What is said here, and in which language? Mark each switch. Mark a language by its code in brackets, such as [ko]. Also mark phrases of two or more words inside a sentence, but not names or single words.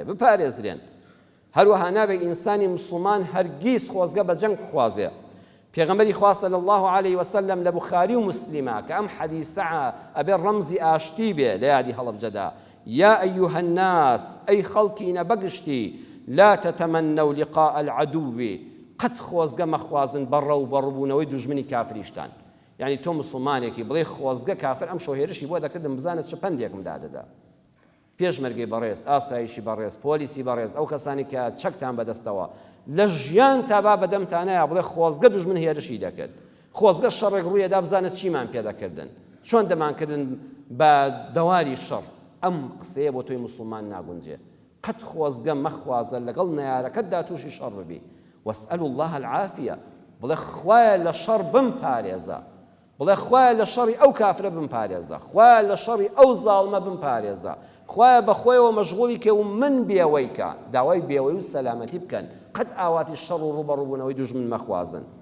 [ckb] بپارێزرێن هەروەها نابێت ئینسانی موسڵمان هەرگیز خۆزگە بە جەنگ بخوازێ پێغەمبەری خوا [ar] صلی الله علیه و سلم [ckb] لە بوخاری و مسلمە کە ئەم حەدیسە ئەبێ ڕەمزی ئاشتی بێ لە یادی هەڵەبجەدا [ar] یا ئەیها الناس [ckb] ئەی خەڵکینە بەگشتی [ar] لا تتمنوا لقاء العدو [ckb] قەت خۆزگە مەخوازن بەڕە و بەڕووبوونەوەی دوژمنی کافریشتان یعنی تۆ موسڵمانێکی بڵێ خۆزگە کافر ئەم شۆهێرشی بۆ دەکردم بزانێت چ پندێکم دادەدا پێشمەرگەی بەڕێز ئاسایشی بەڕێز پۆلیسی بەڕێز ئەو کەسانی کە چەکتان بەدەستەوە لە ژیان تا با بەدەمتانەیە بڵێ خۆزگە دوژمن هێرشی دەکرد خۆزگە شەڕێک ڕوویەدا بزانێت چیمان پێدەکردن چۆن دەمانکردن بە دەواری شەڕ ئەم قسەیە بۆ تۆی موسڵمان ناگونجێ قەت خۆزگە مەخوازە لەگەڵ نەیارەکەتدا تووشی شەڕ ببی [ar] واسأل الله العافية [ckb] بڵێ خوایە لە شەڕ بمپارێزە بڵێ خوایە لە شەڕی ئەو کافرە بمپارێزە خوایە لە شەڕی ئەو زاڵمە بمپارێزە خوایە بەخۆیەوە مەشغوڵی کە و من بێوەیکە داوای بێوەی و سەلامەتی بکەن قەت ئاواتی شەڕ و ڕوبەڕووبوونەوەی دوژمن مەخوازن